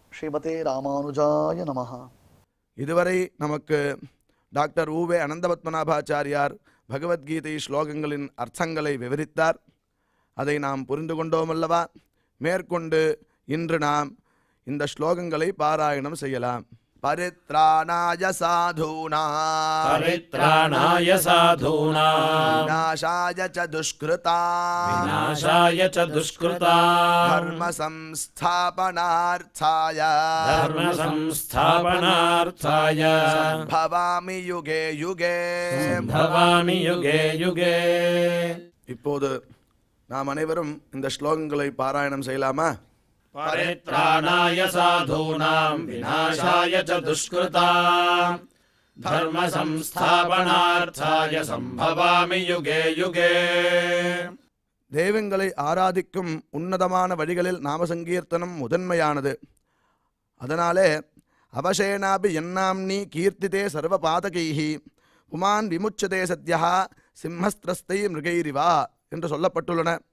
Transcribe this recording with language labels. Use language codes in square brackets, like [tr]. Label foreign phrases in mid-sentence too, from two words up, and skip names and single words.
[sa] श्रीमते रामानुजाय नमः. [ta] இதுவரை நமக்கு டாக்டர் உவே அனந்தபத்மநாபாச்சாரியார் பகவத்கீதை ஸ்லோகங்களின் அர்த்தங்களை விவரித்தார். அதை நாம் புரிந்து கொண்டோமல்லவா? மேற்கொண்டு இன்று நாம் இந்த ஸ்லோகங்களை பாராயணம் செய்யலாம். [sa] परित्राणाय साधूनाम् परित्राणाय साधूनाम् विनाशाय च दुष्कृताम् विनाशाय च दुष्कृताम् தர்ம சம்ஸ்தாபனார்த்தாய தர்ம சம்ஸ்தாபனார்த்தாய भवामि युगे युगे भवामि युगे युगे. [ta] இப்போது நாம் அனைவரும் இந்த ஸ்லோகங்களை பாராயணம் செய்யலாமா? [sa] परित्राणाय साधूनां विनाशाय च दुष्कृताम् धर्म संस्थापनार्थाय सम्भवामि युगे युगे. [ta] தெய்வங்களை ஆராதிக்கும் உன்னதமான வழிகளில் நாமசங்கீர்த்தனம் முதன்மையானது. [sa] அதனாலே अवशेनापि यन्नाम्नि कीर्तिते सर्वपातकैः पुमान् विमुच्यते सद्यः सिंहत्रस्तैः मृगैरिव [ta] என்று சொல்லப்பட்டுள்ளன.